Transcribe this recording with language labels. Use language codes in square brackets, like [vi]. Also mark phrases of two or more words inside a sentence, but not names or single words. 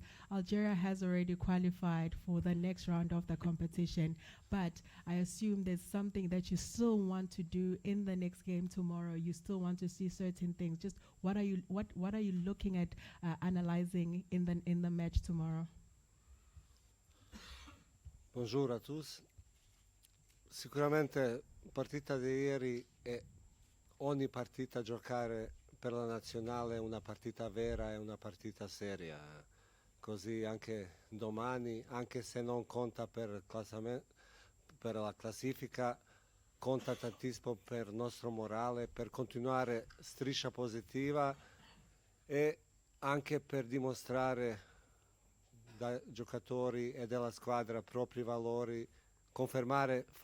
[en] Algeria has already qualified for the next round of the competition, but I assume there's something that you still want to do in the next game tomorrow. You still want to see certain things. Just what are you looking at analyzing in the match tomorrow? [fr] Bonjour à tous. [it] Sicuramente partita di ieri e ogni partita giocare per la nazionale è una partita vera e una partita seria, così anche domani, anche se non conta per la classifica, conta tantissimo per il nostro morale, per continuare striscia positiva e anche per dimostrare dai giocatori e della squadra propri valori, confermare